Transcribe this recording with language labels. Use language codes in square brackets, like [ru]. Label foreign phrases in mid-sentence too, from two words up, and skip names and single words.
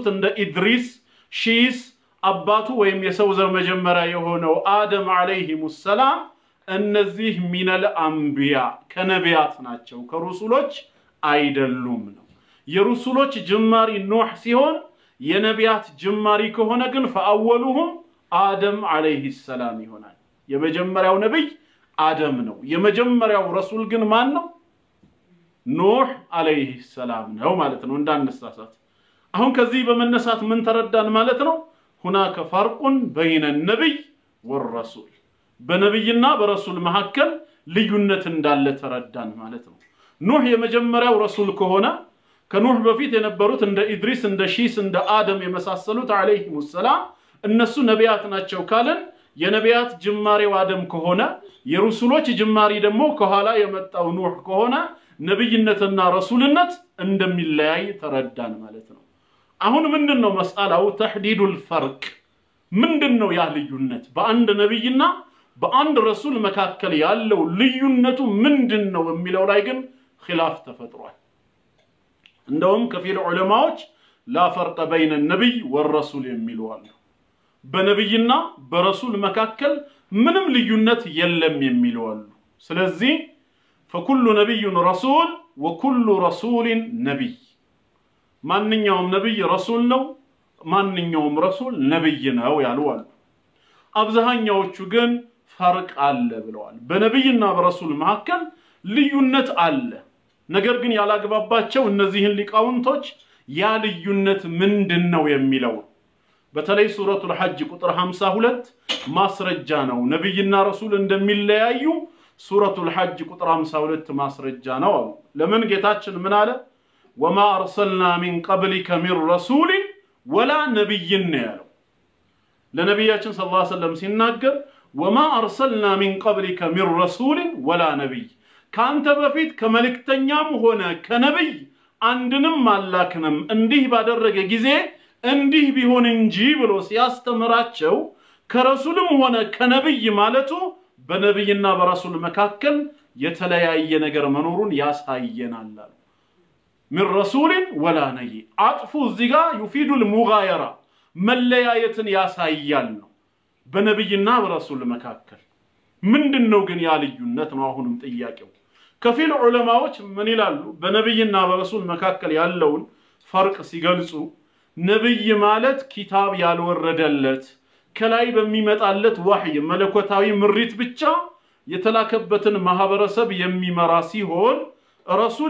[am] እንደ ኢድሪስ ሺስ አባቱ ወይም የሰው ዘር መጀመሪያ የሆነው አደም [ar] عليه السلام [am] እነዚህ [ar] من الأنبياء [am] ከነቢያት ናቸው ከሩሱሎች አይደሉም ነው የሩሱሎች ጅማሪ ኑህ ሲሆን የነቢያት ጅማሪ ከሆነ ግን ፈአወሉሁም አደም አለይሂ ሰላም ይሆናል የመጀመሪያው ነብይ አደም ነው የመጀመሪያው ረሱል ግን ማን ነው ኑህ አለይሂ ሰላም ነው ማለት ነው እንዳንሳሳት አሁን ከዚህ በመነሳት ምን ተረዳን ማለት ነው [ar] هناك فرق بين النبي والرسول [am] በነብይና በረሱል መሐከል ልዩነት እንዳለ ተረዳን ማለት ነው ኑህ የመጀመሪያው ረሱል ከሆነ ከኑህ በፊት የነበሩት እንደ ኢድሪስ እንደ ሺስ እንደ አደም የመሳሰሉት [ar] عليه السلام [am] እነሱ ነቢያት ናቸው ካለን የነቢያት ጅማሬው አደም ከሆነ የሩሱሎች ጅማሪ ደግሞ ከኋላ የመጣው ኑህ ከሆነ ነብይነትና ረሱልነት እንደሚለያይ ተረዳን ማለት ነው አሁን ምንድነው መስአላው [ar] تحديد الفرق [am] ምንድነው ያ ልዩነት በአንድ ነብይና በአንድ ረሱል መካከል ያለው ልዩነቱ ምንድነው የሚለው ላይ ግን ኺላፍ ተፈጥሯል እንደውም ከፊል ዑለማዎች [ar] لا فرق بين النبي والرسول [am] የሚሉ አሉ በነብይና በረሱል መካከል ምንም ልዩነት የለም የሚሉ አሉ ስለዚህ [ar] فكل نبي رسول وكل رسول نبي [am] ማንኛውም ነብይ ረሱል ነው ማንኛውም ረሱል ነብይ ነው ያሉ አሉ አብዛኛዎቹ ግን ፈርቅ አለ ብለዋል በነብይና በረሱል መካከል ልዩነት አለ ነገር ግን ያላግባባቸው እነዚህን ሊቃውንቶች ያ ልዩነት ምንድነው የሚለው በተለይ ሱረቱል ሐጅ ቁጥር 52 ማስረጃ ነው ነብይና ረሱል እንደሚለያዩ ሱረቱል ሐጅ ቁጥር 52 ማስረጃ ነው ለምን ጌታችን ምን አለ [ar] وما ارسلنا من قبلك من رسول ولا نبي [am] ያለው ለነብያችን [ar] صلى الله عليه وسلم [am] ሲናገር [ar] وما ارسلنا من قبلك من رسول ولا نبي [am] ካንተ በፊት ከመልእክተኛም ሆነ ከነብይ አንድንም ማላክንም እንዲህ ባደረገ ጊዜ እንዲህ ቢሆን እንጂ ብሎ ሲያስተምራቸው ከረሱልም ሆነ ከነብይ ማለቱ በነብይና በረሱል መካከል የተለያየ ነገር መኖሩን ያሳየናል [ar] من رسول ولا نبي عطفو الزغا يفيد المغايرة [am] مليايتن ያሳያል ነው በነብይና በረሱል መካከል ምንድነው ግን ያ ልዩነት ነው አሁንም ጥያቄው ከፊል ዑለማዎች ምን ይላሉ በነብይና በረሱል መካከል ያለውን ፈርቅ ሲገልጹ ነብይ ማለት ኪታብ ያልወረደለት ከላይ በሚመጣለት ወህይ መለኮታዊ ምሪት ብቻ የተላከበትን ማህበረሰብ የሚመራ ሲሆን ረሱል